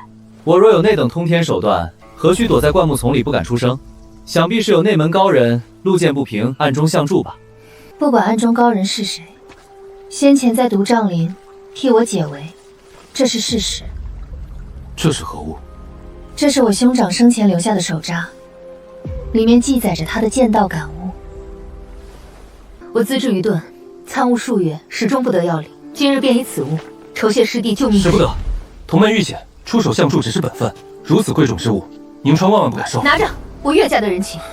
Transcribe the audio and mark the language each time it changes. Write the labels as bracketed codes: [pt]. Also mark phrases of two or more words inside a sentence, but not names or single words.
[zh] 我若有那等通天手段，何須躲在灌木叢裡不敢出聲？想必是有內門高人路見不平，暗中相助吧。不管暗中高人是誰，先前在毒瘴林替我解圍，這是事實。這是何物？這是我兄長生前留下的手札，裡面記載着他的劍道感悟。我資質愚鈍，參悟數月，始終不得要領。今日便以此物酬謝師弟救命。使不得，同門遇險，出手相助只是本分。如此貴重之物，寧川萬萬不敢收。拿着，我岳家的人情。